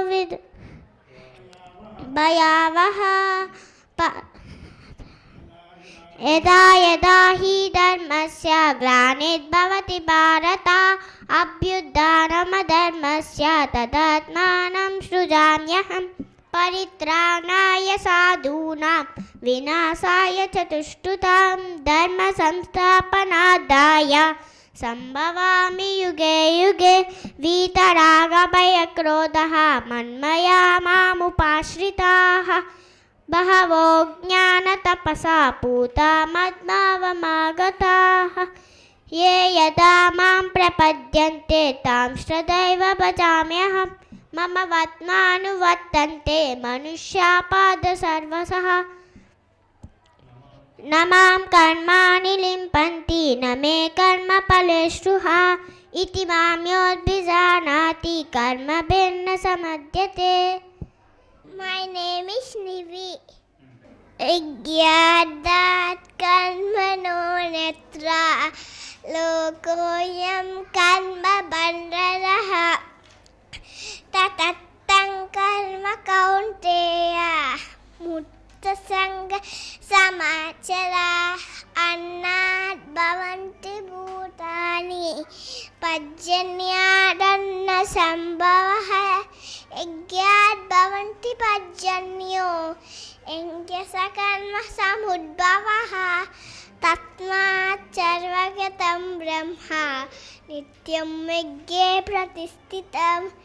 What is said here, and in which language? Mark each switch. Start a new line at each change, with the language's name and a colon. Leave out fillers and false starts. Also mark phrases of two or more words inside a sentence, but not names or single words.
Sanskrit: భయావహ యదా యదా హి ధర్మస్య గ్లానిర్భవతి భారత అభ్యుత్థానమధర్మస్య తదాత్మానం సృజామ్యహం పరిత్రాణాయ సాధూనాం వినాశాయ చ దుష్కృతాం ధర్మ సంస్థాపనార్థాయ సంభవామి యుగే యుగే వీతరాగభయక్రోధః మన్మయా మాముపాశ్రితాః బహవో జ్ఞానతపసా పూతా మద్భావమాగతాః ఏ యదా మాం ప్రపద్యంతే తాంస్తదైవ భజామ్యహం మమ వర్త్మానువర్తంతే మనుష్యా పాద సర్వశః న మాం కర్మాణి లింపంతి న మే కర్మఫలే స్పృహా ఇతి మాం యోభిజానాతి కర్మభిర్న సమధ్యతే.
English: My name is Nivi.
Sanskrit: Yajఞాదాత్ కర్మణో యత్ర లోకోయం కర్మ బంధనః తదత్తం కర్మ కౌంతేయ ముక్త సంగః సమాచర అన్నాద్భవంతి భూతాని పర్జన్యాదన్న సంభవః యజ్ఞాద్భవంతి పర్జన్యో యజ్ఞస కర్మ సముద్భవః తస్మాత్ సర్వగతం బ్రహ్మ నిత్యం యజ్ఞే ప్రతిష్ఠితం